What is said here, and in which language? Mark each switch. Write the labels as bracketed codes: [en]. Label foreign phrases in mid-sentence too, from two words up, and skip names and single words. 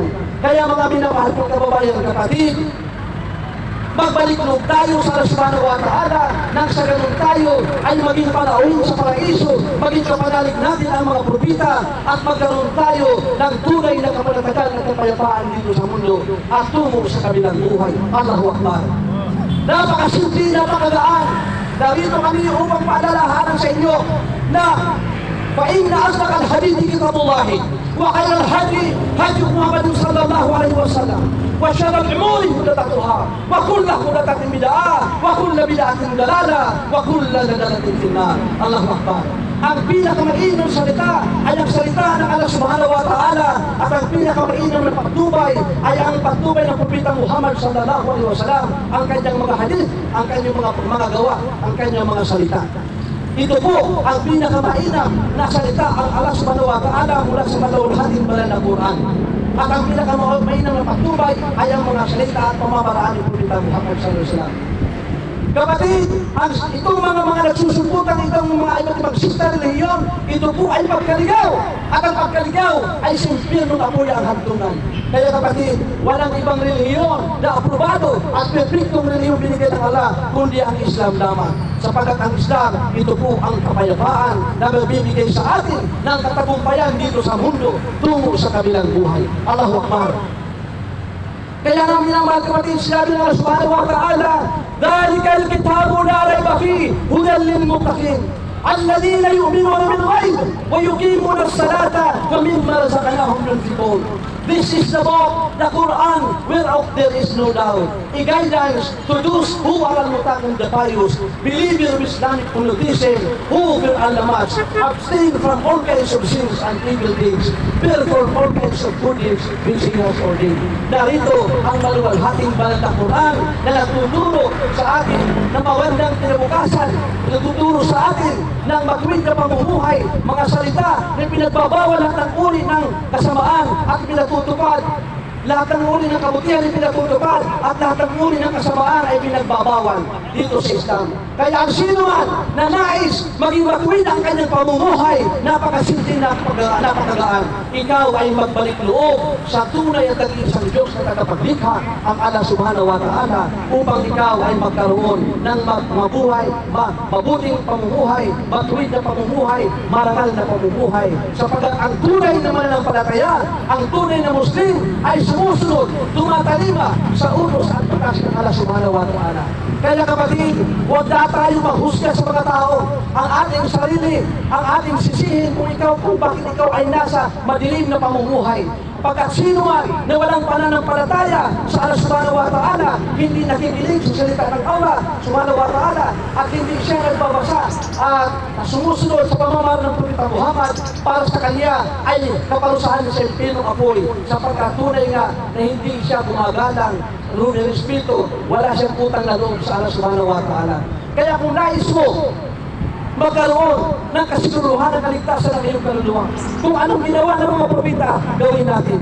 [tl] Kaya mga minamahal kong kababayan kapatid, magbalik loob tayo sa Allah [ar] سبحانه وتعالى [tl] nang sa ganun tayo ay maging palawin sa paraiso, maging kapanalig natin ang mga propeta at magkaroon tayo ng tunay na kapanatagan at kapayapaan dito sa mundo at tungo sa kabilang buhay. Allahu Akbar. Napakasimple, napakagaan. Narito kami upang paalalahanan sa inyo na [ar] فإن أصدق الحديث كتاب الله وخير الهدي هدي محمد صلى الله عليه وسلم وشر الأمور محدثاتها وكل محدثة بدعة وكل بدعة ضلالة وكل ضلالة في النار. الله أكبر. [tl] Ang pinakamainam salita ay ang salita ng Allah [ar] سبحانه وتعالى [tl] at ang pinakamainam na pagtubay ay ang pagtubay ng Propeta Muhammad [ar] صلى الله عليه وسلم, [tl] ang kanyang mga hadith, ang kanyang mga gawa, ang kanyang mga salita. Ito po ang pinakamainam na salita ang Allah [ar] سبحانه وتعالى [tl] mula sa malawalhating banal na Quran. At ang pinakamainam na pagtubay ay ang mga salita at pamamaraan ni Propeta Muhammad [ar] صلى الله عليه وسلم. [tl] Kapatid, itong mga nagsusuputan itong mga iba't ibang sista relihiyon, ito po ay pagkaligaw. At ang pagkaligaw ay simpirno na po ang hantungan. Kaya kapatid, walang ibang relihiyon na aprobado at perfectong relihiyon binigay ng Allah, kundi ang Islam lamang. Sapagkat ang Islam, ito po ang kapayapaan na mabibigay sa atin ng katagumpayan dito sa mundo tungo sa kabilang buhay. Allahu Akbar. Kaya namin ang mga kapatid, sinabi ng Allah [ar] سبحانه وتعالى, ذَلِكَ الْكِتَابُ لَا رَيْبَ فِيهِ هُدًى لِلْمُتَّقِينَ الَّذِينَ يُؤْمِنُونَ بِالْغَيْبِ وَيُقِيمُونَ الصَّلَاةَ وَمِمَّا رَزَقْنَاهُمْ يُنْفِقُونَ. [en] This is the book, the Quran, whereof there is no doubt. A guidance to those who are al-muttaqin, the pious, believers of Islamic monotheism, who fear Allah much, abstain from all kinds of sins and evil deeds, perform all kinds of good deeds which He has ordained. [tl] Narito ang maluwalhating banal na Quran na nagtuturo sa atin ng mawandang kinabukasan, nagtuturo sa atin ng matuwid na pamumuhay, mga salita na pinagbabawal lahat ng uri ng kasamaan at pinatutupad. Lahat ng uri ng kabutihan ay pinatutupad at lahat ng uri ng kasamaan ay pinagbabawal dito sa Islam. Kaya ang sino man na nais maging matuwid ang kanyang pamumuhay, napakasimple, napakagaan. Ikaw ay magbalik loob sa tunay at nag-iisang Diyos na tagapaglikha, ang Allah [ar] سبحانه وتعالى, [tl] upang ikaw ay magkaroon ng mabuting pamumuhay, matuwid na pamumuhay, marangal na pamumuhay. Sapagkat ang tunay na mananampalataya, ang tunay na Muslim ay sumusunod, tumatalima sa utos at batas ng Allah [ar] سبحانه وتعالى. [tl] Kaya kapatid, huwag na tayo maghusga sa mga tao. Ang ating sarili, ang ating sisihin kung bakit ikaw ay nasa madilim na pamumuhay. Pagkat sino man na walang pananampalataya sa Allah [ar] سبحانه وتعالى, [tl] hindi nakikinig sa salita ng Allah [ar] سبحانه وتعالى, [tl] at hindi siya nagbabasa at sumusunod sa pamamara ng Propeta Muhammad, para sa kanya ay kaparusahan sa impyerno apoy, sapagkat tunay nga na hindi siya gumagalang ng Espiritu, wala siyang utang na loob sa Allah [ar] سبحانه وتعالى. [tl] Kaya kung nais mo magkaroon ng kasiguruhan ng kaligtasan ng iyong kaluluwa, kung anong ginawa ng mga propeta, gawin natin.